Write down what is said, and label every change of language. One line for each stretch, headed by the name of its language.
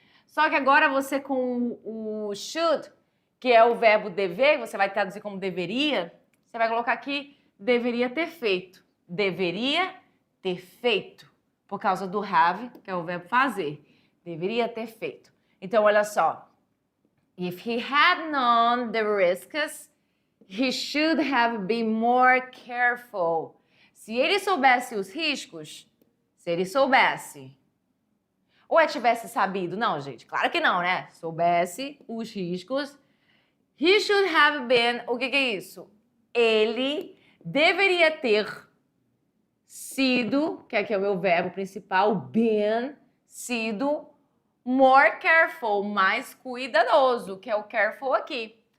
Portuguese: Só que agora você com o should, que é o verbo dever, você vai traduzir como deveria, você vai colocar aqui deveria ter feito. Deveria ter feito, por causa do have, que é o verbo fazer. Deveria ter feito. Então, olha só.
English: If he had known the risks, he should have been more careful.
Portuguese: Se ele soubesse os riscos, se ele soubesse, ou tivesse sabido, não, gente, claro que não, né? Soubesse os riscos,
English: he should have been,
Portuguese: o que é isso? Ele deveria ter sido, que aqui é o meu verbo principal, been, sido more careful, mais cuidadoso, que é o careful aqui.